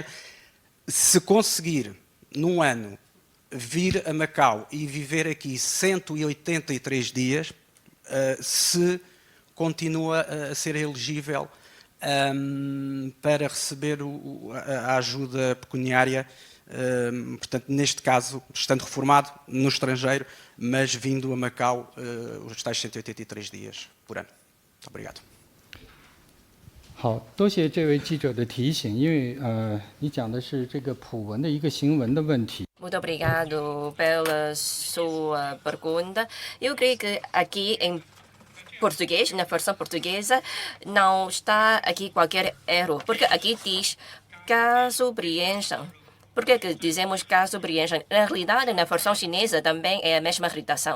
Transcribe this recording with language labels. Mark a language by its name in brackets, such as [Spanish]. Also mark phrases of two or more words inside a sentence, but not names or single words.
[Portuguese] Se conseguir, num ano, vir a Macau e viver aqui 183 dias, se continua a ser elegível para receber a ajuda pecuniária, portanto, neste caso, estando reformado no estrangeiro, mas vindo a Macau os tais 183 dias por ano. Muito obrigado. [Chinese] 好，多谢这位记者的提醒，因为你讲的是这个普文的一个行文的问题。 [Portuguese] Muito obrigado pela sua pergunta. Eu creio que aqui em português, na versão portuguesa, não está aqui qualquer erro, porque aqui diz caso preencham. Por que dizemos caso preencham? Na realidade, na versão chinesa também é a mesma redação.